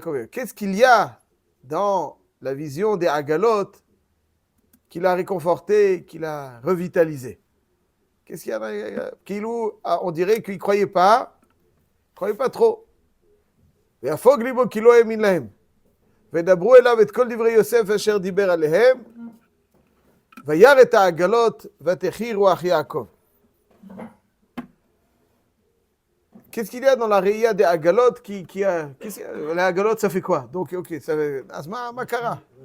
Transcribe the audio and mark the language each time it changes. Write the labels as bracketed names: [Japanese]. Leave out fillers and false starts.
[French] Qu'est-ce qu'il y a dans la vision des Agalot qui l'a réconforté, qui l'a revitalisé? Qu'est-ce qu'il y a Kilou, on dirait qu'il ne croyait pas trop. [Hebrew] ויפוג ליבו כי לא האמין להם. וידברו אליו את כל דברי יוסף אשר דיבר עליהם. וירא את העגלות ותחי רוח יעקב. [French] Qu'est-ce qu'il y a dans la réia des Agalot qui a... Les Agalot, ça fait quoi? Donc, ok, ça fait... Asma Makara.